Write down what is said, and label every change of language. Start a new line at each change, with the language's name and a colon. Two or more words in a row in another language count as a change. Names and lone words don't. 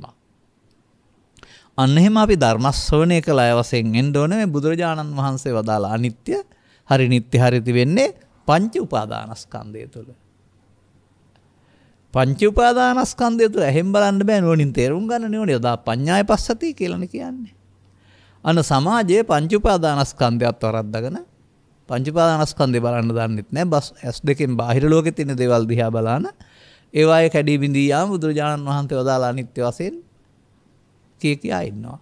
Sinhala: අන්න එහෙම අපි ධර්ම ශ්‍රවණය කළ අය වශයෙන් එන්න ඕනේ මේ බුදුරජාණන් වහන්සේ වදාළ අනිත්‍ය හරි නිත්‍ය හරිති වෙන්නේ පංච උපාදානස්කන්ධය තුළ. පංච උපාදානස්කන්ධය තුළ එහෙන් බලන්න බෑ නුවණින් තේරුම් ගන්න ඕනේ.
Pali: යදා පඤ්ඤාය පස්සති
Sinhala: කියලානේ කියන්නේ. අන්න සමාජයේ පංච උපාදානස්කන්ධයත් වරද්දාගෙන පංච උපාදානස්කන්ධය බලන්න දන්නෙත් නෑ. බස් S2කින් බාහිර ලෝකෙ තියෙන දේවල් දිහා බලන ඒවායේ කැඩී බිඳී යාම බුදුරජාණන් වහන්සේ වදාළ අනිත්‍ය වශයෙන් කියා ඉන්නවා.